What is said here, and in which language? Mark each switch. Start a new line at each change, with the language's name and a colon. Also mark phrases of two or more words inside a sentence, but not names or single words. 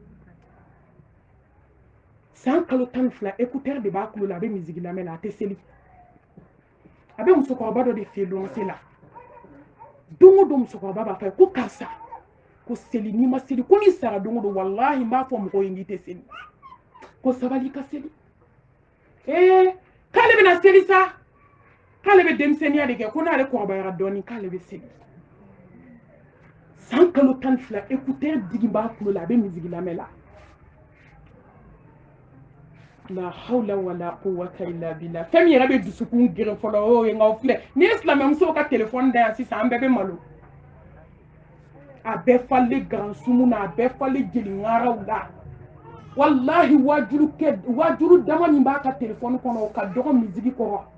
Bambara: san kalo 12 écouteur de b'a kulo la a bɛ musique lamɛn la a tɛ seli a bɛ musokɔrɔba dɔ de fɛ lɔnse la don o don musokɔrɔba b'a fɔ ko karisa ko seli n'i ma seli ko n'i sara don o don walahi n b'a fɔ mɔgɔw ye n'i tɛ seli ko sabali ka seli k'ale bɛna seli sa k'ale bɛ denmisɛnniya de kɛ ko n'ale kɔrɔbayara dɔɔnin k'ale bɛ seli san kalo 12 écouteur digi b'a kulo la a bɛ musique lamɛn la
Arabic: لا حول ولا قوة إلا بالله
Bambara: fɛn min yɛrɛ bɛ dusukun geren fɔlɔ o ye nka filɛ ni ye silamɛmusow ka téléphone da yan sisan an bɛɛ bɛ malo a bɛɛ falen garansumu na a bɛɛ falen jeliŋaraw la wallahi wajuru dama min b'a ka téléphone kɔnɔ o ka dɔgɔ musique kɔrɔ